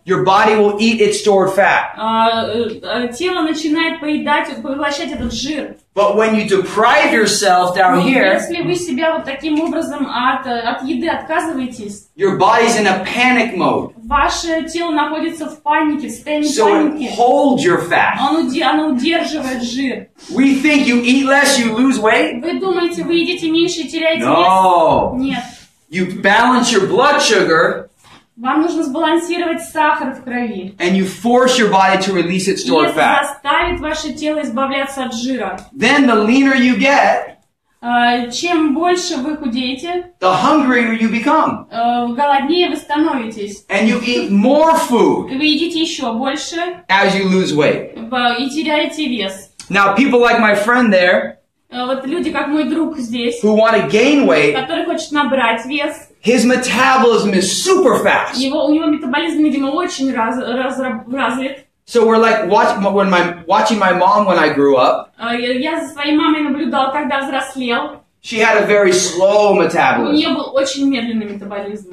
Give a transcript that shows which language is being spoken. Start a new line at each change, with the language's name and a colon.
English: your body will eat its stored fat.
Russian: Тело начинает поглощать этот жир.
English: But when you deprive yourself down here,
Russian: если вы себя вот таким образом от еды отказываетесь,
English: your body's in a panic mode.
Russian: Ваше тело находится в панике, в состоянии
English: So
Russian: паники.
English: it holds your fat.
Russian: Оно удерживает жир.
English: We think you eat less, you lose weight.
Russian: Вы думаете, вы едите меньше и теряете
English: No.
Russian: вес? Нет.
English: You balance your blood sugar.
Russian: Вам нужно сбалансировать сахар в крови.
English: And you force your body to release its stored
Russian: И это
English: fat.
Russian: заставит ваше тело избавляться от жира.
English: Then the leaner you get,
Russian: чем больше вы худеете,
English: the hungrier you become.
Russian: Голоднее вы становитесь.
English: And you eat more food
Russian: Вы едите еще больше
English: as you lose weight.
Russian: и теряете вес.
English: Now, people like my friend there,
Russian: Вот люди, как мой друг здесь,
English: who want to gain weight,
Russian: который хочет набрать вес,
English: his metabolism is super fast.
Russian: у него метаболизм, видимо, очень развит.
English: So we're like watching my mom when I grew up.
Russian: Я за своей мамой наблюдал, когда взрослел.
English: She had a very slow
Russian: У
English: metabolism.
Russian: нее был очень медленный метаболизm.